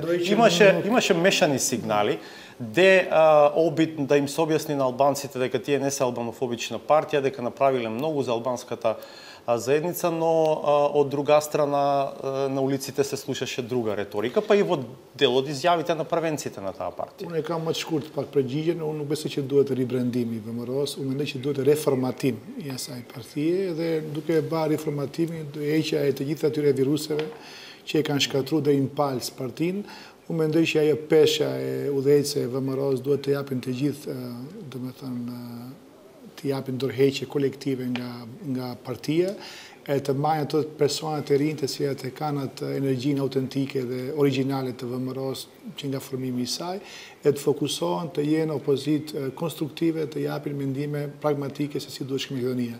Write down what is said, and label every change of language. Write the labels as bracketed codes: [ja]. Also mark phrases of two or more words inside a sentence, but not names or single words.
[mk] Имаше мешани сигнали, обид да им се објасни на албанците дека тие не се албанофобична партија, дека направиле многу за албанската заедница, но од друга страна на улиците се слушаше друга реторика, па и во дел од изјавите на првенците на таа партија. [sq] Unë e kam më të shkurt pak përgjigjen, unë nuk besoj që duhet ribrandimi i VMRO-s, unë mendoj që duhet reformatim i asaj partie dhe duke bërë reformatimin do heqja e të gjitha atyre viruseve që e kanë shkatruar deri në palës partinë. Unë mendoj që ajo peshja e udhëheqëse e VMRO-s duhet të japin të gjithë, domethënë të japin dorëheqje kolektive nga partia, e të marrin ato personat e rinj të cilat e kanë atë energjinë autentike dhe origjinale të VMRO-s që nga formimi i saj, e të fokusohen të jenë opozitë konstruktive, të japin mendime pragmatike se si duhet shkë Maqedonia.